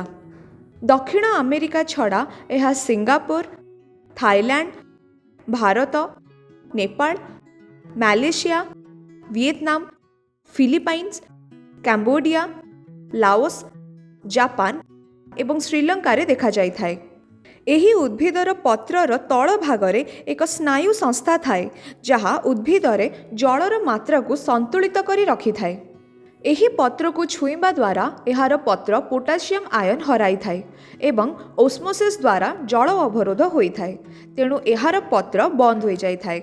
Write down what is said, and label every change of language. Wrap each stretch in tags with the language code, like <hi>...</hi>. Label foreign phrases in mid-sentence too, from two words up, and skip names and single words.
<or>ଦକ୍ଷିଣ ଆମେରିକା ଛଡ଼ା ଏହା ସିଙ୍ଗାପୁର, ଥାଇଲାଣ୍ଡ, ଭାରତ, ନେପାଳ, ମାଲେସିଆ, ଭିଏତନାମ, ଫିଲିପାଇନ୍ସ, କାମ୍ବୋଡିଆ, ଲାଓସ, ଜାପାନ ଏବଂ ଶ୍ରୀଲଙ୍କା ରେ ଦେଖା ଯାଇ ଥାଏ। ଏହି ଉଦ୍ଭିଦର ପତ୍ରର ତଳ ଭାଗରେ ଏକ ସ୍ନାୟୁ ସଂସ୍ଥା ଥାଏ ଯାହା ଉଦ୍ଭିଦରେ ଜଳର ମାତ୍ରା କୁ ସନ୍ତୁଳିତ କରି ରଖି ଥାଏ। ଏହି ପତ୍ର କୁ ଛୁଇଁବା ଦ୍ୱାରା ଏହାର ପତ୍ର ପୋଟାସିୟମ ଆୟନ ହରାଇ ଥାଏ ଏବଂ ଓସ୍ମୋସିସ ଦ୍ୱାରା ଜଳ ଅବରୋଧ ହୋଇ ଥାଏ, ତେଣୁ ଏହାର ପତ୍ର ବନ୍ଦ ହୋଇ ଯାଇ ଥାଏ।</or>